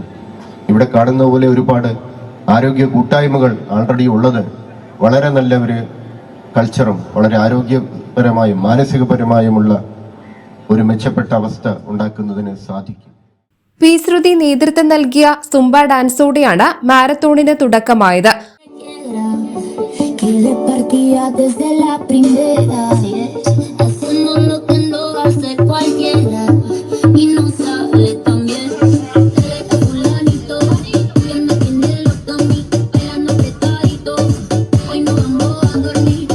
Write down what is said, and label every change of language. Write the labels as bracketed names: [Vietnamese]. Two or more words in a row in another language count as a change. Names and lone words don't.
[Malayalam] ഇവിടെ കാണുന്ന പോലെ ഒരുപാട് ആരോഗ്യ കൂട്ടായ്മകൾ ആൾറെഡി ഉള്ളത് വളരെ നല്ല ഒരു കൾച്ചറും വളരെ ആരോഗ്യപരമായും മാനസികപരമായുമുള്ള ഒരു മെച്ചപ്പെട്ട അവസ്ഥ ഉണ്ടാക്കുന്നതിന് സാധിക്കും. പി. ശ്രുതി നേതൃത്വം നൽകിയ സുംബ ഡാൻസോടെയാണ് മാരത്തോണിന് തുടക്കമായത്. [Spanish] Le partía desde la primera, hacemos lo que no hace cualquiera y no sale tan bien. Fulanito que me tiene loca a mí, bailando apretadito, hoy no vamos a dormir.